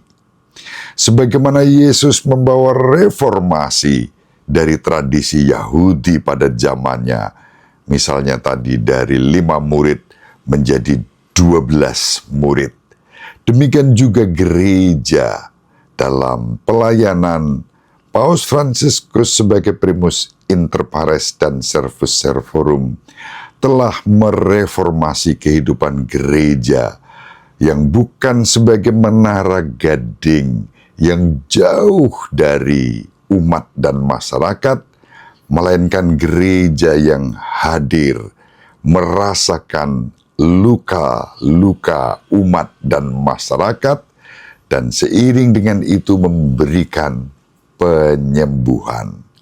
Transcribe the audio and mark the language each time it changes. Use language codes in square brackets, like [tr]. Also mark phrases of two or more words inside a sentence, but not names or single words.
[id] Sebagaimana Yesus membawa reformasi dari tradisi Yahudi pada zamannya, misalnya tadi dari 5 murid menjadi 12 murid. Demikian juga gereja dalam pelayanan Paus Fransiskus sebagai [la] primus inter pares [id] dan [la] servus servorum [id] telah mereformasi kehidupan gereja yang bukan sebagai menara gading yang jauh dari umat dan masyarakat, melainkan gereja yang hadir, merasakan luka-luka umat dan masyarakat, dan seiring dengan itu memberikan penyembuhan.